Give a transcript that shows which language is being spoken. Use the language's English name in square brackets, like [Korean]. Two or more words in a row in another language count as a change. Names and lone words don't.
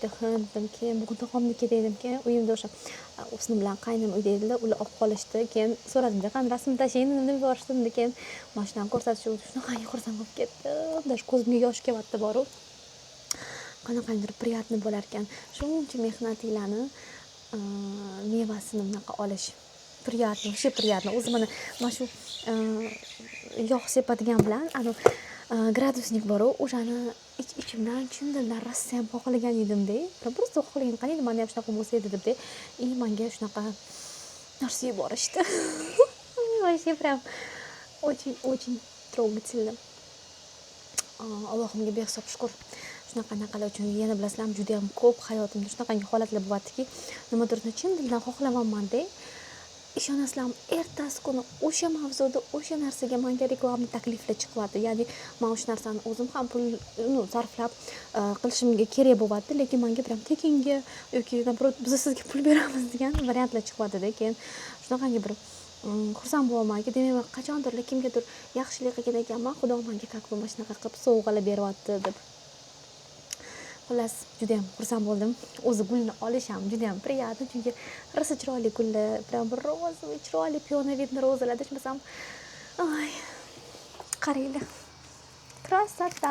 [Uzbek] Dedim, keyin bugun tog'amniki dedim-ki, uyimda o'sha o'sni bilan qaynim uyda edilar, ular olib qolishdi. Keyin so'radim-da, qani rasm tashlayni deb yuborishdim. Keyin mashinani ko'rsatish uchun shunaqangi xursand bo'lib ketdim. Dash ko'zimga yosh kelyapti boru. Qanaqandir приятно bo'lar ekan. Shuncha mehnatinglarni mevasini bunaqa olish. [Russian] Приятно, вообще приятно. [Uzbek] O'zi mana shu yog' sepadigan bilan gradusnik bor, o'shani ichimdan chin dildan Rossiyam xohlagan edim-da. Просто xohlagan qaniydi menda ham shunaqa bo'lsa edi deb-da. Menga shunaqa narsa yuborishdi. [Russian] Вообще прям очень трогательно. [Uzbek] Allohimga behisob shukr. Shunaqa naqalar uchun yana bilasizlarmi, juda ham ko'p hayotimda shunaqangi holatlar bo'lyaptiki, nimadir chin dildan xohlamayman-da. Ishonasizlarmi, ertasi kuni o'sha mavzuda o'sha narsaga menga reklama takliflar chiqyapti. Ya'ni men o'sha narsani o'zim ham pul sarflab qilishimga kerak bo'lyapti, lekin menga ham tekinga yoki biz sizga pul beramiz degan variantlar chiqyapti-da. Keyin shunaqangi bir xursand bo'lamanki, demak qachondir kimgadir yaxshilik qilgan ekanman, Xudo menga [Russian] как бы [Uzbek] shunaqa qilib sovg'alar beryapti deb. Xullas, juda ham xursand bo'ldim. O'zi gulni olish ham juda ham приятно, chunki rosa chiroyli gullar, [Russian] прям розовый, [Uzbek] chiroyli pionovidni rozalar deshmasam. Qaranglar. Krasota.